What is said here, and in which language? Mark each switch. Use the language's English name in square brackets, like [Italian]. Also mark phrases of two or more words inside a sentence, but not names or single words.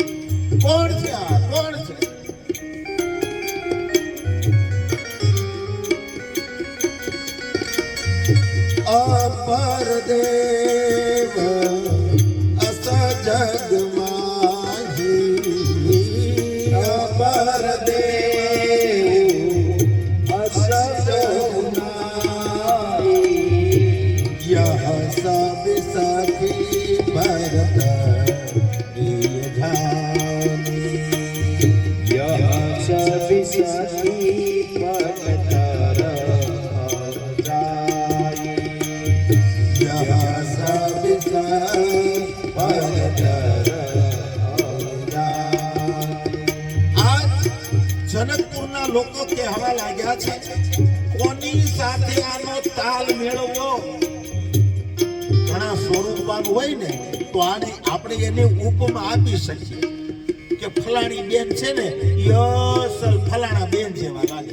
[Gujarati] કોણ છે આ? કોણ છે? [Awadhi] अपर देव अस जग माही, अपर देव अस जग माही, यह सब सखी भरत प्रिय जानी, यह सब सखी भरत जाई, यह सब सखी भरत [Gujarati] આજ જનકપુરના લોકો કહેવા લાગ્યા છે કોની સાથે આનો તાલ મેળવવો. ઘણા સ્વરૂપવાન હોય ને તો આને આપણે એને ઉપમા આપી શકીએ કે ફલાણી બેન છે ને એ અસલ ફલાણા બેન જેવા લાગે.